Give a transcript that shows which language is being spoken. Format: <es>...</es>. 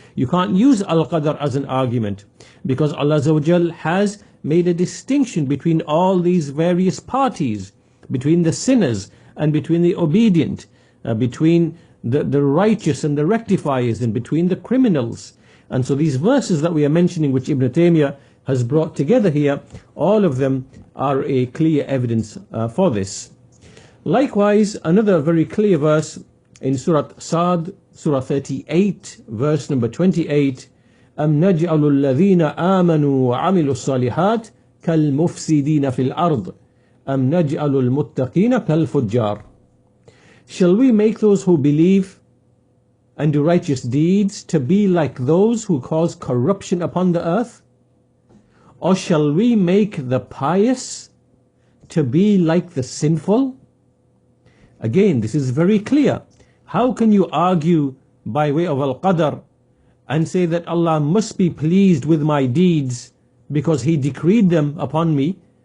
<en>You can't use al-qadar as an argument, because Allah Azza wa Jal has made a distinction between all these various parties, between the sinners and between the obedient, between the righteous and the rectifiers, and between the criminals. And so these verses that we are mentioning, which Ibn Taymiyyah has brought together here, all of them are a clear evidence for this. Likewise, another very clear verse in Surah Sa'd, Surah 38, verse number 28,</en> <ar>أَمْ نَجْعَلُ الَّذِينَ آمَنُوا وَعَمِلُوا الصَّالِحَاتِ كَالْمُفْسِدِينَ فِي الْأَرْضِ أَمْ نَجْعَلُ الْمُتَّقِينَ كَالْفُجَّارِ.</ar> <en>Shall we make those who believe and do righteous deeds to be like those who cause corruption upon the earth? Or shall we make the pious to be like the sinful? Again, this is very clear. How can you argue by way of al-qadar and say that Allah must be pleased with my deeds because He decreed them upon me?</en>